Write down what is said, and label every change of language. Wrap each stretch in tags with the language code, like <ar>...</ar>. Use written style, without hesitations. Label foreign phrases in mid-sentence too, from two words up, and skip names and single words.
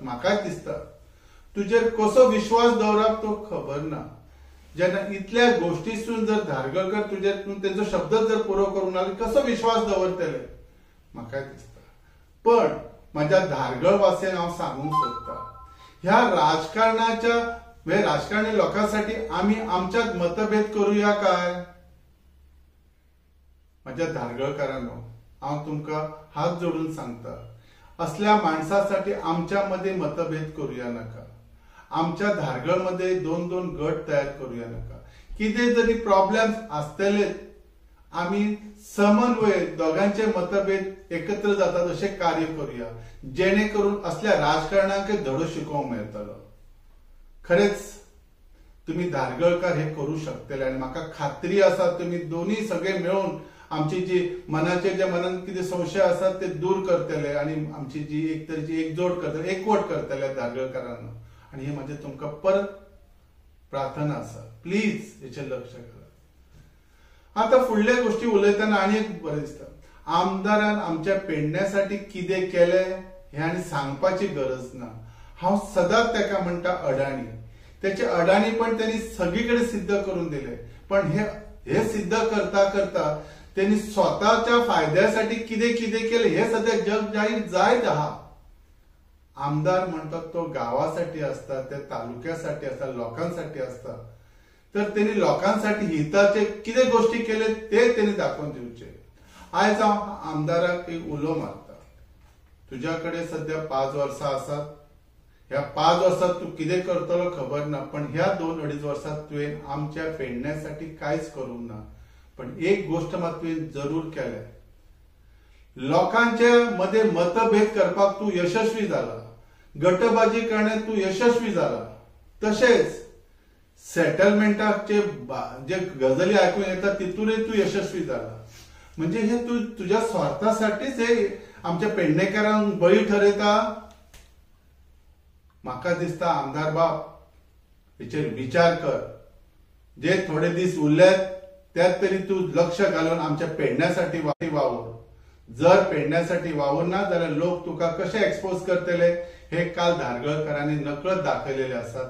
<kok>म्हाकाच दिसता तुजेर कसो विश्वास दवरप तो खबर ना. जेन्ना इतल्या गोष्टीसून जर धारगळकर तुजेर तेंचो शब्द जर पुरो करूंक ना कसो विश्वास दवरतले म्हाका दिसता.</kok> <mr>पण माझ्या धारगळ</mr> <kok>वासियांक हांव सांगूंक सोदता,</kok> <mr>ह्या राजकारणी लोकांसाठी आम्ही आमच्यात मतभेद करूया काय?</mr> <kok>माझ्या धारगळकारांनो, हांव तुमकां हात जोडून सांगता,</kok> <mr>असल्या माणसासाठी आमच्यामध्ये मतभेद करूया नका. आमच्या धारगळमध्ये दोन दोन गट तयार करूया नका. किती जरी प्रॉब्लेम असतले, आम्ही समन्वय दोघांचे मतभेद एकत्र जातात असे कार्य करूया,</mr> <kok>जेणेकरून असल्या राजकारणाक धडो शिकोवंक मेळटलो.</kok> <mr>खरेच तुम्ही धारगळकार हे करू शकतले आणि म्हाका खात्री आसा तुम्ही दोन्ही सगळे मिळून आमची जी जे मनात किती संशय असतात ते दूर करतले आणि आमची जी एक तरेची एकजोट करतले, एकवट करतले धारगळकारांना.</mr> <kok>आणि हे म्हणजे तुमकां परत प्रार्थना आसा, प्लीज हेचेर लक्ष घाला. आता फुडल्या गोष्टी उलयतना आनी एक बरें दिसता, आमदारान आमच्या पेडण्यासाठी कितें केलें हे आनी सांगपाची गरज ना. हांव सदांच ताका म्हणटा अडाणी.</kok> <mr>त्याचे अडाणीपण त्यांनी सगळीकडे सिद्ध करून दिले. पण हे सिद्ध करता करता त्यांनी स्वतःच्या फायद्यासाठी</mr> <kok>कितें कितें केले हे सध्या जग जाहीर जायत आहा.</kok> <mr>आमदार म्हणतात तो गावासाठी असता, त्या तालुक्यासाठी असता, लोकांसाठी असता. तर त्यांनी लोकांसाठी हिताचे किती गोष्टी केले ते त्यांनी दाखवून दिवचे.</mr> <kok>आयज हांव आमदाराक एक उलो मारता, तुझ्याकडे सध्या 5 वर्सां आसात. ह्या 5 वर्सात तू कितें करतलो खबर ना, पण ह्या 2-2.5 वर्सात तुवें आमच्या पेडण्यासाठी कांयच करूंक ना. पण एक गोष्ट मात तुवें जरूर केल्या, लोकांच्या मध्ये मतभेद करपाक तू यशस्वी झाला,</kok> <mr>गटबाजी करण्यात तू यशस्वी झाला. तसेच सेटलमेंटाचे जे गजाली ऐकून येतात तितूनही तू यशस्वी झाला. म्हणजे हे तू तुझ्या स्वार्थासाठीच हे आमच्या पेडणेकरांक बळी ठरयता.</mr> <kok>म्हाका दिसता आमदार बाब, हेचेर विचार कर. जे थोडे दीस उरल्यात त्यात तरी तू लक्ष घालून आमच्या पेडण्यासाठी वावर. जर पेडण्यासाठी वावरना जाल्यार लोक तुका कशे एक्सपोज करतले हे काल धारगळकरांनी नकळत दाखयलेले असतात.</kok>